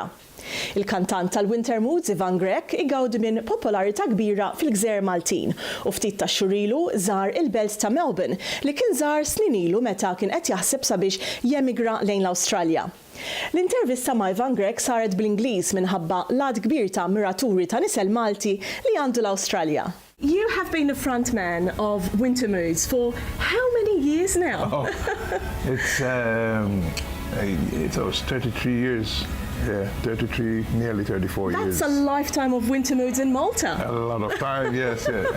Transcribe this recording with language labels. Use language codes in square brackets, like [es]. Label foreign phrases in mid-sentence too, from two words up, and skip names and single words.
[mt] Il-kantant tal-Winter Moods Ivan Grech igawdi minn popolarità kbira fil-Gżejjer Maltin u ftit ta' xurilu żar il-belt ta' Melbourne li kien żar snin ilu meta kien qed jaħseb sabiex jemigra lejn l-Awstralja. L-intervista ma' Ivan Grech saret bl-Ingliż minħabba l-għad kbir ta' miraturi ta' nisel Malti li għandu l-Awstralja. [en] You have been the frontman of Winter Moods for how many years now? It's 33 years. Yeah, 33, nearly 34 years. That's a lifetime of Winter Moods in Malta. A lot of time, yes. Yeah.